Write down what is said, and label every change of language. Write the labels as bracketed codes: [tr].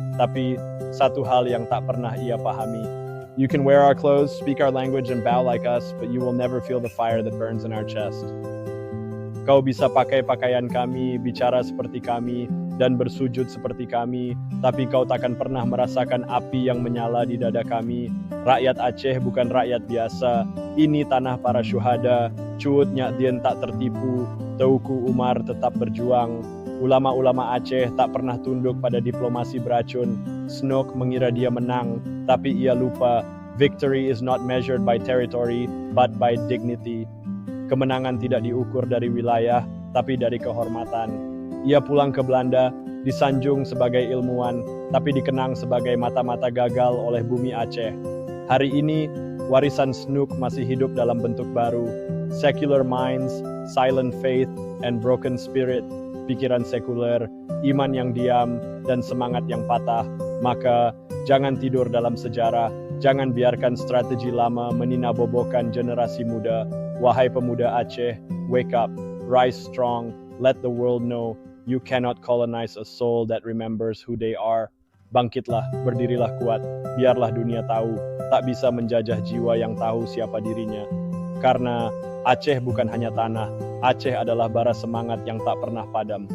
[id] Tapi satu hal yang tak pernah ia pahami, [en] you can wear our clothes, speak our language, and bow like us, but you will never feel the fire that burns in our chest. [id] Kau bisa pakai pakaian kami, bicara seperti kami, dan bersujud seperti kami, tapi kau takkan pernah merasakan api yang menyala di dada kami. Rakyat Aceh bukan rakyat biasa, ini tanah para syuhada. Cuut Nyak Dien tak tertipu, Teuku Umar tetap berjuang. Ulama-ulama Aceh tak pernah tunduk pada diplomasi beracun. Snok mengira dia menang, tapi ia lupa, [en] victory is not measured by territory, but by dignity. [id] Kemenangan tidak diukur dari wilayah, tapi dari kehormatan. Ia pulang ke Belanda, disanjung sebagai ilmuwan, tapi dikenang sebagai mata-mata gagal oleh bumi Aceh. Hari ini, warisan Snok masih hidup dalam bentuk baru. [en] Secular minds, silent faith, and broken spirit. [id] Pikiran sekuler, iman yang diam, dan semangat yang patah. Maka, jangan tidur dalam sejarah, jangan biarkan strategi lama meninabobokan generasi muda. Wahai pemuda Aceh, [en] wake up, rise strong, let the world know you cannot colonize a soul that remembers who they are. [id] Bangkitlah, berdirilah kuat, biarlah dunia tahu, tak bisa menjajah jiwa yang tahu siapa dirinya. Karena Aceh bukan hanya tanah, Aceh adalah bara semangat yang tak pernah padam.